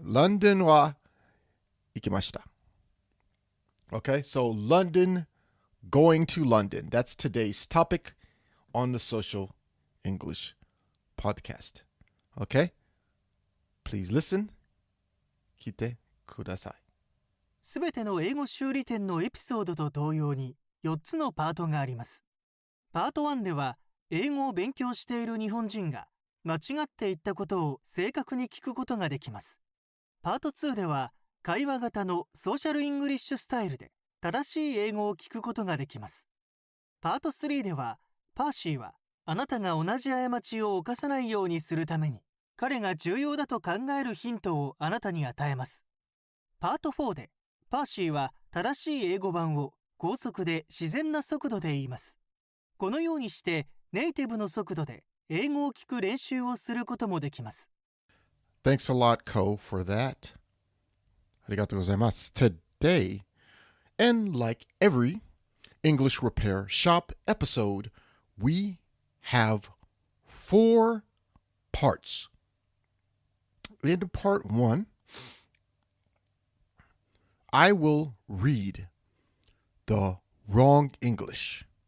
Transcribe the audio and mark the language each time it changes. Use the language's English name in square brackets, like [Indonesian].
[Japanese] London は行きました。 [English] Okay, so London, going to London. That's today's topic on the Social English podcast. Okay? Please listen. [Japanese] 聞いてください。すべての英語修理店のエピソードと同様に4つのパートがあります。パート1では英語を勉強している日本人が間違っていったことを正確に聞くことができます。パート2では会話型のソーシャルイングリッシュスタイルで正しい英語を聞くことができます。パート3ではパーシーはあなたが同じ過ちを犯さないようにするために彼が重要だと考えるヒントをあなたに与えます。パート4でパーシーは正しい英語版を高速で自然な速度で言います。このようにしてネイティブの速度で英語を聞く練習をすることもできます。 [English] Thanks a lot, Ko, for that. [Japanese] ありがとうございます。 [English] Today, and like every English Repair Shop episode, we have 4 parts. In part 1, I will read the wrong English.